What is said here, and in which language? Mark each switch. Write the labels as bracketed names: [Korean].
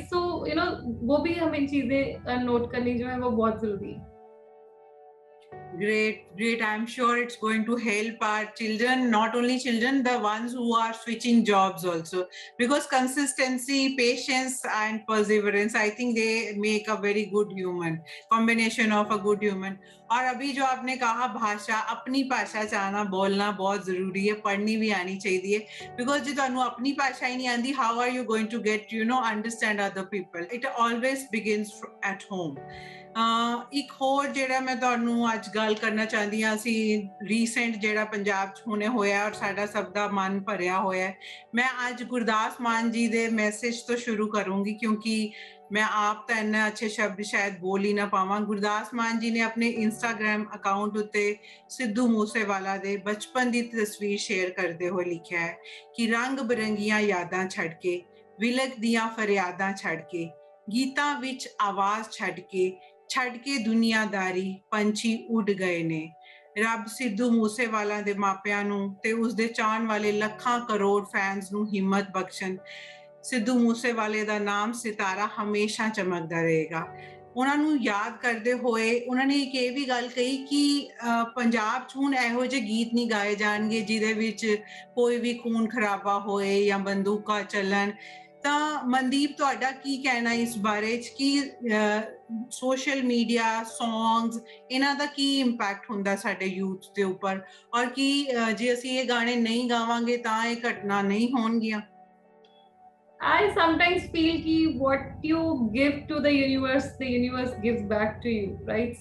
[Hindi] सो वो भी हमें चीजें नोट करनी जो है वो बहुत जरूरी है. [English] Great. I'm sure it's going to help our children, not only children, the ones who are switching jobs also, because consistency, patience and perseverance, I think they make a very good human, combination of a good human. [Hindi] और अभी जो आपने कहा भाषा, अपनी भाषा च आना बोलना बहुत जरूरी है, पढ़नी भी आनी चाहिए, because [Punjabi] ਜੇ ਤੁਹਾਨੂੰ ਆਪਣੀ ਭਾਸ਼ਾ ਹੀ ਨਹੀਂ ਆਂਦੀ, [English] how are you going to get understand other people? It always begins at home. [Punjabi] ਇੱਕ ਹੋਰ ਜਿਹੜਾ ਮੈਂ ਤੁਹਾਨੂੰ ਅੱਜ ਗੱਲ ਕਰਨਾ ਚਾਹੁੰਦੀ ਹਾਂ, ਅਸੀਂ ਰੀਸੈਂਟ ਜਿਹੜਾ ਪੰਜਾਬ 'ਚ ਹੁਣੇ ਹੋਇਆ ਔਰ ਸਾਡਾ ਸਭ ਦਾ ਮਨ ਭਰਿਆ ਹੋਇਆ, ਮੈਂ ਅੱਜ ਗੁਰਦਾਸ ਮਾਨ ਜੀ ਦੇ ਮੈਸੇਜ ਤੋਂ ਸ਼ੁਰੂ ਕਰੂੰਗੀ, ਕਿਉਂਕਿ मैं आप तो इन्ने अच्छे शब्द शायद बोल ही ना पावां. गुरदास मान जी ने अपने इंस्टाग्राम अकाउंट उत्ते सिद्धू मूसेवाला दे बचपन दी तस्वीर शेयर करते हुए लिखा है कि रंग बिरंगियां यादां छड़ के, विलक दियां फरियादां छड़ के, गीतां विच आवाज छड़ के दुनियादारी पंछी उड़ गए ने. ਰੱਬ ਸਿੱਧੂ ਮੂਸੇਵਾਲਾ ਦੇ ਮਾਪਿਆਂ ਨੂੰ ਤੇ ਉਸਦੇ ਚਾਹਣ ਵਾਲੇ ਲੱਖਾਂ ਕਰੋੜ ਫੈਨਸ ਨੂੰ ਹਿੰਮਤ ਬਖਸ਼ਣ. ਸਿੱਧੂ ਮੂਸੇਵਾਲੇ ਦਾ ਨਾਮ ਸਿਤਾਰਾ ਹਮੇਸ਼ਾ ਚਮਕਦਾ ਰਹੇਗਾ. ਉਹਨਾਂ ਨੂੰ ਯਾਦ ਕਰਦੇ ਹੋਏ ਉਹਨਾਂ ਨੇ ਇੱਕ ਇਹ ਵੀ ਗੱਲ ਕਹੀ ਕਿ ਪੰਜਾਬ 'ਚ ਹੁਣ ਇਹੋ ਜਿਹੇ ਗੀਤ ਨਹੀਂ ਗਾਏ ਜਾਣਗੇ ਜਿਹਦੇ ਵਿੱਚ ਕੋਈ ਵੀ ਖੂਨ ਖਰਾਬਾ ਹੋਏ ਜਾਂ ਬੰਦੂਕਾਂ ਚੱਲਣ. ਤਾਂ ਮਨਦੀਪ, ਤੁਹਾਡਾ ਕੀ ਕਹਿਣਾ ਇਸ ਬਾਰੇ 'ਚ ਕਿ ਸੋਸ਼ਲ ਮੀਡੀਆ, ਸੌਂਗਸ, ਇਹਨਾਂ ਦਾ ਕੀ ਇੰਪੈਕਟ ਹੁੰਦਾ ਸਾਡੇ ਯੂਥ ਦੇ ਉੱਪਰ, ਔਰ ਕੀ ਜੇ ਅਸੀਂ ਇਹ ਗਾਣੇ ਨਹੀਂ ਗਾਵਾਂਗੇ ਤਾਂ ਇਹ ਘਟਨਾ ਨਹੀਂ ਹੋਣਗੀਆਂ? [English] I sometimes feel ki what you give to the universe gives back to you, right?